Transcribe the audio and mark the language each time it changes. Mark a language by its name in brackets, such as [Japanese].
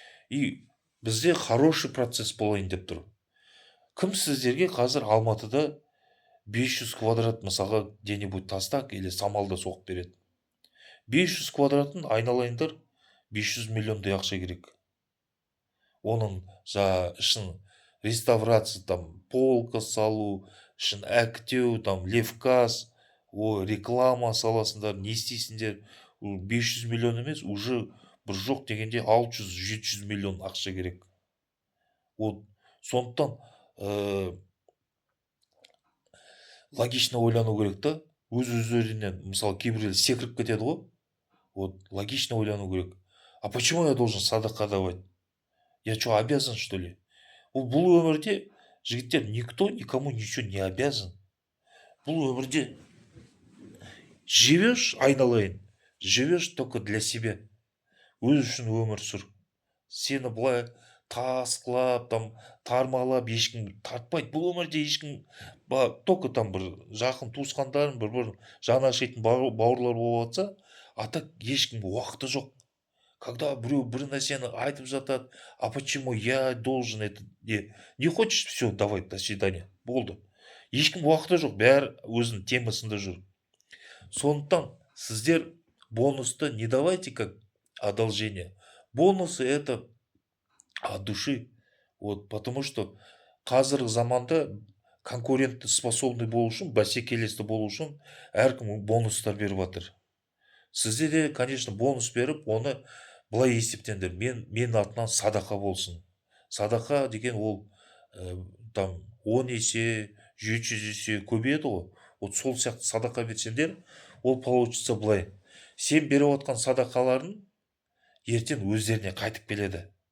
[Kazakh] И бізде [Russian] хороший процесс [Kazakh] болайын деп тұр. Кім сіздерге қазір Алматыда 500 квадрат мысалға где-нибудь тастак или самалда соғып береді? 500 квадратын айналайындар 500 миллиондай ақша керек. Оның ішін реставрация, там, полка салу, ішін әктеу, там, левказ, реклама саласындар, не істейсіңдер? 500 миллион емес, уже бір жоқ дегенде 600-700 миллион ақша керек. Вот сондықтан логично ойлану керек та. Өз-өздерінен, мысалы, кейбіреулер секіріп кетеді ғой. Вот логично ойлану керек. [Russian] А почему я должен садақа давать? Я что, обязан, что ли? [Kazakh] Бұл өмірде, жігіттер, [Russian] никто никому ничего не обязан. [Kazakh] Бұл өмірде [Russian] живешь, айналайын, живешь только для себя. [Kazakh] Өз үшін өмір сүр. Сені былай тасқылап, там, тармалап, ешкім тартпайды. Бұл өмірде ешкім, [Russian] только там [Kazakh] бір жақын туысқандарың, бір жаны ашитын бауырлар болып жатса, [Russian] а так [Kazakh] ешкімге уақыты жоқ. [Russian] Когда [Kazakh] біреу бір нәрсені айтып жатады, [Russian] а почему я должен это? Не хочешь, все, давай, до свидания. [Kazakh] Болды. Ешкім уақыты жоқ, бәрі өзінің темасында жүр. Сондықтан сіздер бонусты [Russian] не давайте как одолжение. Бонусы это от души. Вот, потому что [Kazakh] қазіргі заманда конкурентті способный болу үшін, бәсекелесті болу үшін әркім бонустар беріп жатыр. Сізде де, конечно, бонус беріп, оны былай есептеңдер. Мен атынан садақа болсын. Садақа деген ол там 10 есе, 700 есе көбейеді ғой. Вот сол сияқты садақа берсеңдер, ол получится былай. Сен беріп отқан садақаларын ертең өздеріне қайтып келеді.